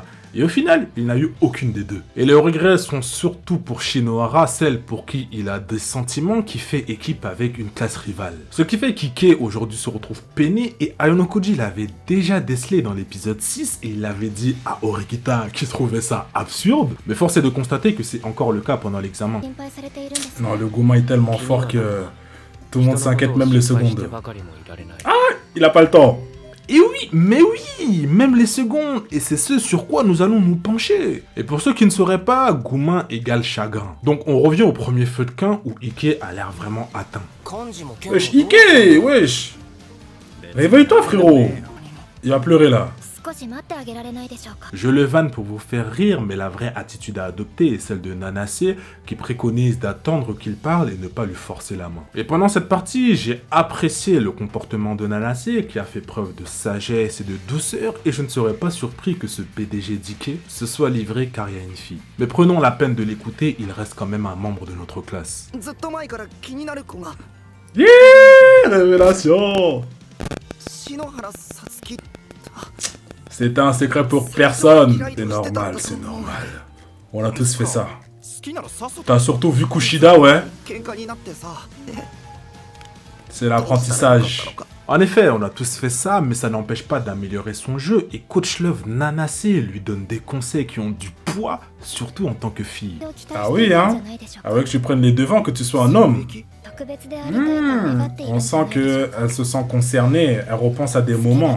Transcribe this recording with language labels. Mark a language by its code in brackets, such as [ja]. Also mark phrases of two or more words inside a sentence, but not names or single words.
[fr] Et au final, il n'a eu aucune des deux. Et les regrets sont surtout pour Shinohara, celle pour qui il a des sentiments qui fait équipe avec une classe rivale. Ce qui fait qu'Ike aujourd'hui se retrouve peiné, et Ayonokoji l'avait déjà décelé dans l'épisode 6 et il l'avait dit à Orikita qui trouvait ça absurde. Mais force est de constater que c'est encore le cas pendant l'examen. [ja] 心配されているんですね。 [fr] Non, le Guma est tellement fort que tout le monde [ja] 人のこと [fr] s'inquiète [ja] を [fr] même les [ja] 心配して [fr] secondes. [ja] ばかりもいられない。 [fr] Il a pas le temps. Et oui, mais oui, même les secondes, et c'est ce sur quoi nous allons nous pencher. Et pour ceux qui ne sauraient pas, Goumin égale chagrin. Donc on revient au premier feu de camp où Ike a l'air vraiment atteint. Wesh, Ike, wesh. Réveille-toi, frérot. Il va pleurer là. [ja] 少し待ってあげられないでしょうか。 [fr] Je le vanne pour vous faire rire, mais la vraie attitude à adopter est celle de Nanace, qui préconise d'attendre qu'il parle et ne pas lui forcer la main. Et pendant cette partie, j'ai apprécié le comportement de Nanace, qui a fait preuve de sagesse et de douceur, et je ne serais pas surpris que ce PDG d'Ike se soit livré car il y a une fille. Mais prenons la peine de l'écouter, il reste quand même un membre de notre classe. [ja] ずっと前から気になる子が [fr] Yeah, révélation. 篠原さつき C'était un secret pour personne. C'est normal, c'est normal. On a tous fait ça. [ja] 好きならさっさと [fr] T'as surtout vu Kushida, ouais. [ja] 喧嘩になってさ [fr] C'est l'apprentissage. En effet, on a tous fait ça, mais ça n'empêche pas d'améliorer son jeu, et Coach Love Nanace lui donne des conseils qui ont du poids, surtout en tant que fille. Ah oui, hein. Avec que tu prennes les devants, que tu sois un homme. On sent qu'elle se sent concernée, elle repense à des moments.